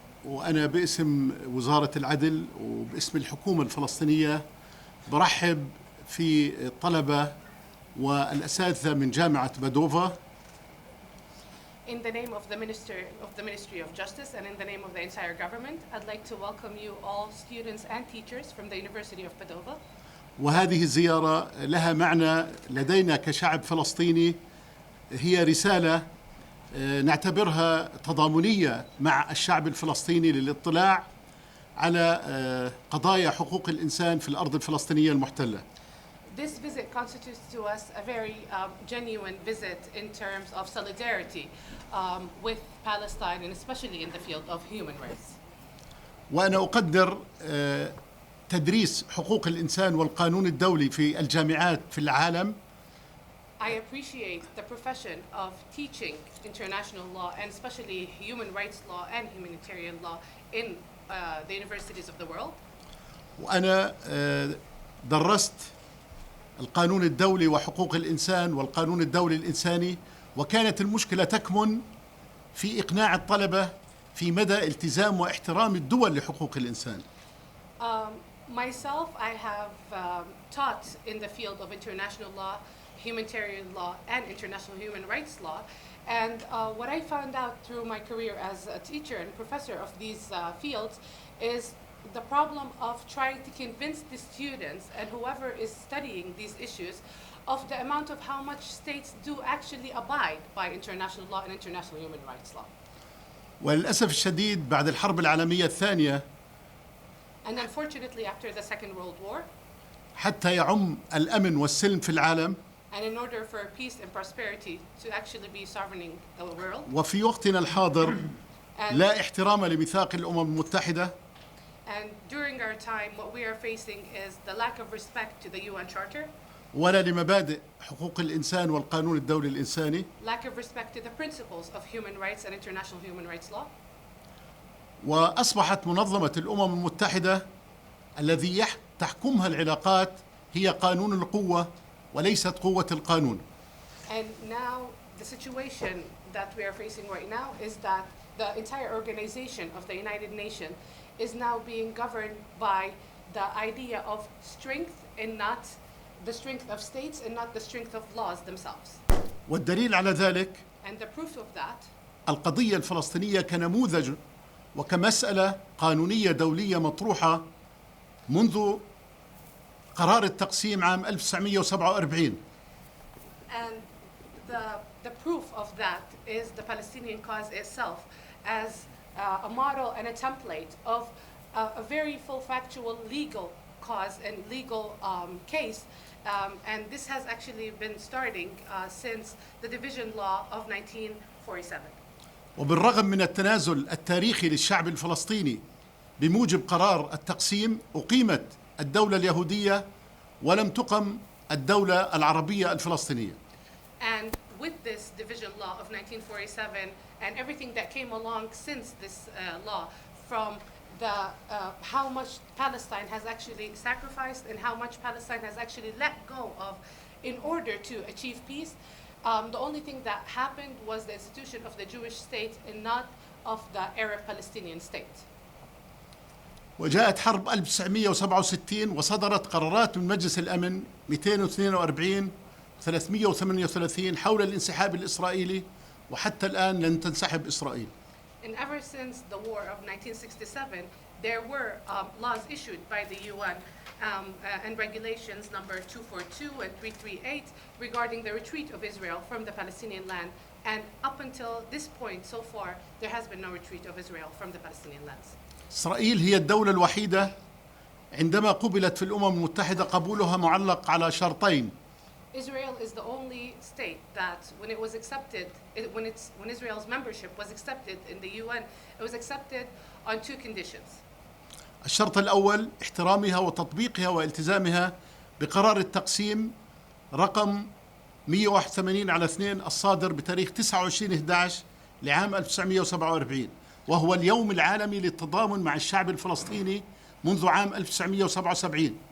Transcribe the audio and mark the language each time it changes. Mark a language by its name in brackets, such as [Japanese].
[Arabic] وأنا باسم وزارة العدل وباسم الحكومة الفلسطينية برحب في الطلبة والأساتذة من جامعة بادوفا. [English] In the name of the Ministry of Justice and in the name of the entire government, I'd like to welcome you all students and teachers from the University of Padova. [Arabic] وهذه الزيارة لها معنى لدينا كشعب فلسطيني، هي رسالة نعتبرها تضامنية مع الشعب الفلسطيني للاطلاع على قضايا حقوق الإنسان في الأرض الفلسطينية المحتلة. [English] This visit constitutes to us a very genuine visit in terms of solidarity with Palestine and especially in the field of human rights. [Arabic] وأنا أقدر تدريس حقوق الإنسان والقانون الدولي في الجامعات في العالم. [English] I appreciate the profession of teaching international law and especially human rights law and humanitarian law in the universities of the world. [Arabic] وأنا درست القانون الدولي وحقوق الإنسان والقانون الدولي الإنساني، وكانت المشكلة تكمن في إقناع الطلبة في مدى التزام واحترام الدول لحقوق الإنسان. [English] Myself, I have taught in the field of international law, humanitarian law, and international human rights law. And what I found out through my career as a teacher and professor of these fields is the problem of trying to convince the students and whoever is studying these issues of the amount of how much states do actually abide by international law and international human rights law. [Arabic] وللأسف الشديد بعد الحرب العالمية الثانية، [English] And unfortunately after the Second World War, [Arabic] حتى يعم الأمن والسلم في العالم، [English] and in order for peace and prosperity to actually be sovereigning the world, [Arabic] وفي وقتنا الحاضر لا احترام لميثاق الأمم المتحدة، [English] and during our time what we are facing is the lack of respect to the UN Charter, [Arabic] ولا لمبادئ حقوق الإنسان والقانون الدولي الإنساني، [English] lack of respect to the principles of human rights and international human rights law. [Arabic] وأصبحت منظمة الأمم المتحدة الذي تحكمها العلاقات هي قانون القوة وليست قوة القانون. [English] And now the situation that we are facing right now is that the entire organization of the United Nations is now being governed by the idea of strength and not the strength of states and not the strength of laws themselves. [Arabic] والدليل على ذلك [English] And the proof of that, [Arabic] القضية الفلسطينية كنموذج وكمسألة قانونية دولية مطروحة منذ قرار التقسيم عام 1947. [English] and the proof of that is the Palestinian cause itself as a model and a template of a very full factual legal cause and legal case, and this has actually been starting since the division law of 1947. [Arabic] وبالرغم من التنازل التاريخي للشعب الفلسطيني بموجب قرار التقسيم، أقيمت الدولة اليهودية ولم تقم الدولة العربية الفلسطينية. [English] And with this division law of 1947 and everything that came along since this law, from the how much Palestine has actually sacrificed and how much Palestine has actually let go of in order to achieve peace, the only thing that happened was the institution of the Jewish state and not of the Arab Palestinian state. [Arabic] وجاءت حرب 1967 وصدرت قرارات من مجلس الأمن 242 338 حول الانسحاب الإسرائيلي، وحتى الآن لن تنسحب إسرائيل. [English] And ever since the war of 1967, there were laws issued by the UN and regulations number 242 and 338 regarding the retreat of Israel from the Palestinian land. And up until this point, so far, there has been no retreat of Israel from the Palestinian lands. [Arabic] إسرائيل هي الدولة الوحيدة عندما قبلت في الأمم المتحدة قبولها معلق على شرطين. [English] Israel is the only state that when it was accepted, when Israel's membership was accepted in the UN, it was accepted on two conditions. [Arabic] الشرط الأول احترامها وتطبيقها والتزامها بقرار التقسيم رقم 181/2 الصادر بتاريخ 29/11 لعام 1947، وهو اليوم العالمي للتضامن مع الشعب الفلسطيني منذ عام 1977.